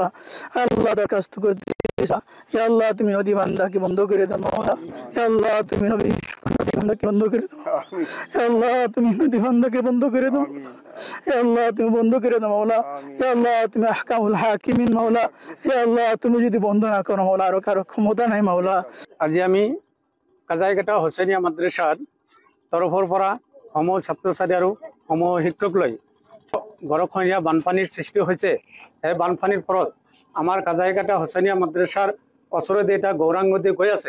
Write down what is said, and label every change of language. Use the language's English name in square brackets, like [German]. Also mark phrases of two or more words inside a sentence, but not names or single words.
[Bangla] আল্লাহ দরখাস্ত করতে [Arabic] يا الله [Bangla] তুমি নদী বান্ধাকে বন্ধ করে দাও মাওলা। [Arabic] يا الله [Bangla] তুমি নদী বান্ধাকে বন্ধ করে দাও। [Arabic] يا الله [Bangla] তুমি নদী বান্ধাকে বন্ধ করে দাও। [Arabic] يا الله [Bangla] তুমি বন্ধ করে দাও মাওলা। [Arabic] يا الله [Bangla] তুমি [Arabic] أحكم الحاكمين مولا. يا الله [Bangla] তুমি যদি বন্ধ না করো মাওলা আর কারো ক্ষমতা নাই মাওলা। [Assamese] আজি আমি কাজাইঘাটা হুচেইনিয়া মাদ্ৰাছাৰ তৰফৰ পৰা সমূহ ছাত্ৰ ছাত্ৰী আৰু সমূহ শিক্ষক লৈ গড়খহনীয়া বানপানীৰ সৃষ্টি হৈছে। সেই বানপানীৰ ফলত আমাৰ কাজাইঘাটা হুচেইনিয়া মাদ্ৰাছাৰ ওচৰেদি এটা গৌৰাং নদী গৈ আছে।